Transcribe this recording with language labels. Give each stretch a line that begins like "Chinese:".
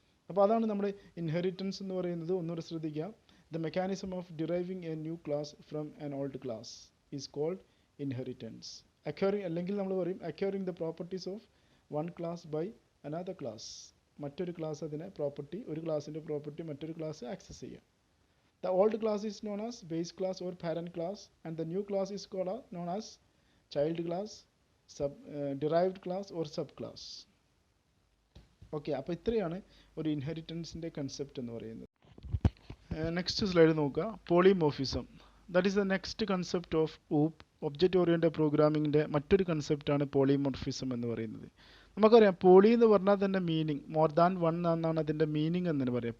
Malayalam: അപ്പോൾ അതാണ് നമ്മുടെ ഇൻഹെറിറ്റൻസ് എന്ന് പറയുന്നത്. ഒന്നുകൂടെ ശ്രദ്ധിക്കുക.
English: The mechanism of deriving a new class from an old class is called inheritance. Acquiring,
Malayalam: അല്ലെങ്കിൽ നമ്മൾ പറയും
English: Acquiring the properties of one class by another class.
Malayalam: മറ്റൊരു ക്ലാസ് അതിനെ പ്രോപ്പർട്ടി, ഒരു ക്ലാസിൻ്റെ പ്രോപ്പർട്ടി മറ്റൊരു ക്ലാസ് ആക്സസ് ചെയ്യുക.
English: The old class is known as base class or parent class, and the new class is known as child class, derived class or subclass.
Malayalam: Okay, അപ്പോൾ ഇത്രയാണ് ഒരു ഇൻഹെറിറ്റൻസിൻ്റെ concept എന്ന് പറയുന്നത്. Next slide നോക്കുക. Polymorphism.
English: that is the next concept of
Malayalam: object oriented പ്രോഗ്രാമിങ്ങിൻ്റെ മറ്റൊരു കൺസെപ്റ്റാണ് polymorphism എന്ന് പറയുന്നത്. നമുക്കറിയാം, പോളി എന്ന് പറഞ്ഞാൽ തന്നെ മീനിങ്
English: more than one
Malayalam: എന്നാണ് അതിൻ്റെ മീനിങ് എന്ന് പറയാം.